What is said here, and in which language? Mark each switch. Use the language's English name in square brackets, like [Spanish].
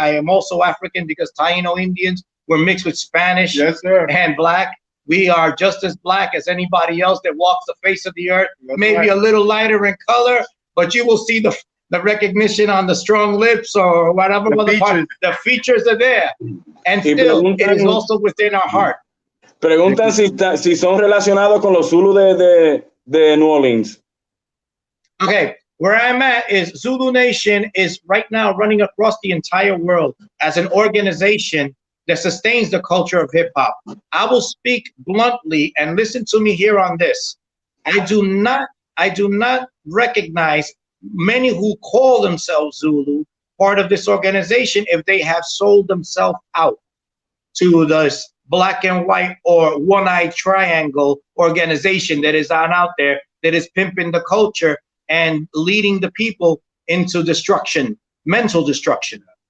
[English] I am also African because Taino Indians were mixed with Spanish and Black. We are just as Black as anybody else that walks the face of the earth. Maybe a little lighter in color, but you will see the recognition on the strong lips or whatever. The features are there, and still it is also within our heart. [Spanish] Preguntan si son relacionados con los Zulu de New Orleans. [English] Okay, where I'm at is Zulu Nation is right now running across the entire world as an organization that sustains the culture of hip hop. I will speak bluntly, and listen to me here on this. I do not recognize many who call themselves Zulu part of this organization if they have sold themselves out to this black and white or one-eyed triangle organization that is out there that is pimping the culture and leading the people into destruction, mental destruction.